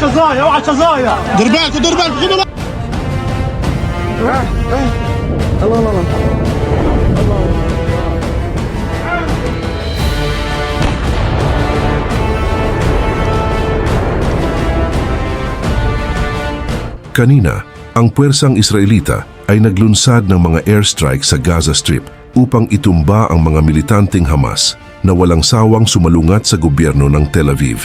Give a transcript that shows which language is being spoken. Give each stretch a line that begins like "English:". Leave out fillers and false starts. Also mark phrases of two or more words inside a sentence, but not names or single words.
Arabic: شظايا اوعى شظايا. دير بالك دير بالك خذوا
Filipino: Kanina, ang puwersang Israelita ay naglunsad ng mga airstrike sa Gaza Strip upang itumba ang mga militanteng Hamas na walang sawang sumalungat sa gobyerno ng Tel Aviv.